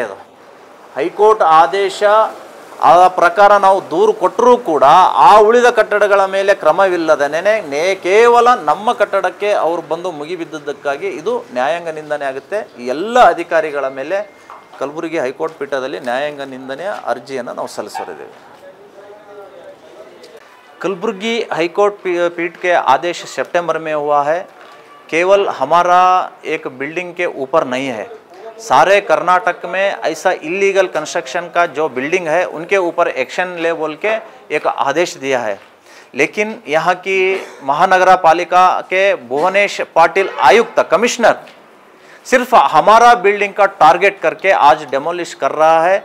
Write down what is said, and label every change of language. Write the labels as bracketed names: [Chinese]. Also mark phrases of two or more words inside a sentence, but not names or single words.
[Kannada] ಅದು ಹೈಕೋರ್ಟ್ ಆದೇಶ ಆ ಪ್ರಕಾರ ನಾವು ದೂರು ಕೊಟ್ಟರೂ ಕೂಡ ಆ ಉಳಿದ ಕಟ್ಟಡಗಳ ಮೇಲೆ ಕ್ರಮವಿಲ್ಲದೇ ಕೇವಲ ನಮ್ಮ ಕಟ್ಟಡಕ್ಕೆ ಅವರು ಬಂದು ಮುಗಿಬಿದ್ದದ್ದಕ್ಕಾಗಿ ಇದು ನ್ಯಾಯಾಂಗ ನಿಂದನೆ ಆಗುತ್ತೆ. ಎಲ್ಲ ಅಧಿಕಾರಿಗಳ ಮೇಲೆ ಕಲಬುರಗಿ ಹೈಕೋರ್ಟ್ ಪೀಠದಲ್ಲಿ ನ್ಯಾಯಾಂಗ ನಿಂದನೆಯ ಅರ್ಜಿಯನ್ನು ನಾವು ಸಲ್ಲಿಸಿದ್ದೇವೆ. [Hindi] कलबुर्गी हाईकोर्ट पीठ के आदेश सितंबर में हुआ है. केवल हमारा एक बिल्डिंग के ऊपर नहीं है, सारे कर्नाटक में ऐसा [English] illegal construction [Hindi] का जो बिल्डिंग है उनके ऊपर एक्शन ले बोल के एक आदेश दिया है. लेकिन यहाँ की महानगरा पालिका के भुवनेश पाटिल आयुक्त कमिश्नर सिर्फ हमारा बिल्डिंग का टारगेट करके आज डेमोलिश कर रहा है.